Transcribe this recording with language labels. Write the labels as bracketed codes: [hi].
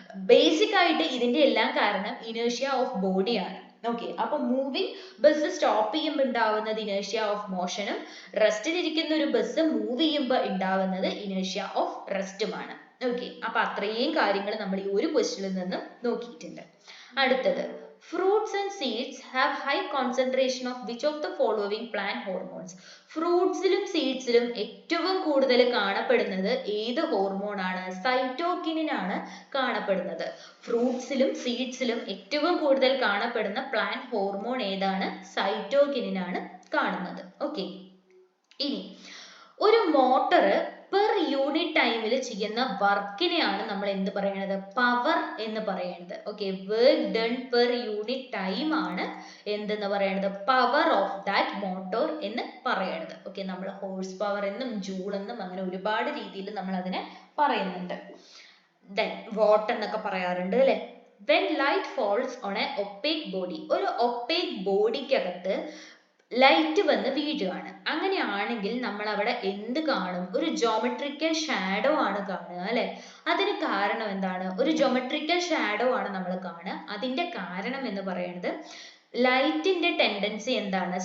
[ml] Basic ആയിട്ട് ഇതിന്റെ എല്ലാം കാരണം ഇനേർഷ്യ ഓഫ് ബോഡിയാണ്. ഓക്കെ, അപ്പൊ മൂവിങ് ബസ് സ്റ്റോപ്പ് ചെയ്യുമ്പോൾ ഉണ്ടാവുന്നത് ഇനേർഷ്യ ഓഫ് മോഷനും, റെസ്റ്റിലിരിക്കുന്ന ഒരു ബസ് മൂവ് ചെയ്യുമ്പോൾ ഉണ്ടാവുന്നത് ഇനേർഷ്യ ഓഫ് റെസ്റ്റുമാണ്. ഓക്കെ, അപ്പൊ അത്രയും കാര്യങ്ങൾ നമ്മൾ ഈ ഒരു ക്വസ്റ്റ്യനിൽ നിന്നും നോക്കിയിട്ടുണ്ട്. അടുത്തത്, [en] fruits and seeds have high concentration of which of the following plant hormones? [ml] ഫ്രൂട്ട്സിലും സീഡ്സിലും ഏറ്റവും കൂടുതൽ കാണപ്പെടുന്നത് ഏത് ഹോർമോൺ ആണ്? സൈറ്റോകിനിൻ ആണ് കാണപ്പെടുന്നത്. ഫ്രൂട്ട്സിലും സീഡ്സിലും ഏറ്റവും കൂടുതൽ കാണപ്പെടുന്ന പ്ലാന്റ് ഹോർമോൺ ഏതാണ്? സൈറ്റോകിനിൻ ആണ് കാണുന്നത്. ഓക്കെ, ഇനി ഒരു മോട്ടർ പെർ യൂണിറ്റ് ടൈമിൽ ചെയ്യുന്ന വർക്കിനെയാണ് നമ്മൾ എന്ത് പറയുന്നത്? പവർ എന്ന് പറയുന്നത്. Okay, work done per unit time ആണ് എന്തെന്ന് പറയുന്നത്? പവർ ഓഫ് ദാറ്റ് മോട്ടോർ എന്ന് പറയുന്നത്. ഓക്കെ, നമ്മൾ ഹോഴ്സ് പവർ എന്നും ജൂൾ എന്നും അങ്ങനെ ഒരുപാട് രീതിയിൽ നമ്മൾ അതിനെ പറയുന്നുണ്ട്. ദെൻ വാട്ട് എന്നൊക്കെ പറയാറുണ്ട് അല്ലെ. [en] when light falls on a opaque body, [ml] ഒരു opaque ബോഡിക്കകത്ത് ലൈറ്റ് വന്ന് വീഴുകയാണ്. അങ്ങനെയാണെങ്കിൽ നമ്മൾ അവിടെ എന്ത് കാണും? ഒരു ജോമെട്രിക്കൽ ഷാഡോ ആണ് കാണുക അല്ലെ. അതിന് കാരണം എന്താണ്? ഒരു ജോമെട്രിക്കൽ ഷാഡോ ആണ് നമ്മൾ കാണുക. അതിന്റെ കാരണം എന്ന് പറയുന്നത് ലൈറ്റിന്റെ ടെൻഡൻസി എന്താണ്?